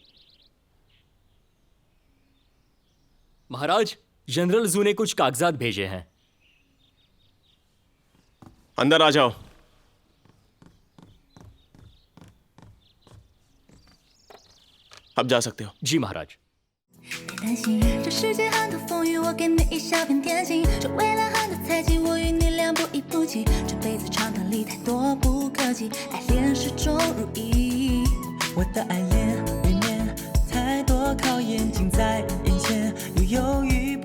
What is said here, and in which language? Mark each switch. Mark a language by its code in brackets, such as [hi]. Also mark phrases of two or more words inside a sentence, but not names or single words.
[hi] महाराज, जनरल जू ने कुछ कागजात भेजे हैं। अंदर आ जाओ। अब जा सकते हो। जी महाराज। [zh] 担心这世界很多风雨，我给你一小片天心。这未来很多猜忌，我与你俩不离不弃。这辈子长短里太多不可及，爱恋始终如一。我的爱恋里面太多考验近在眼前，又犹豫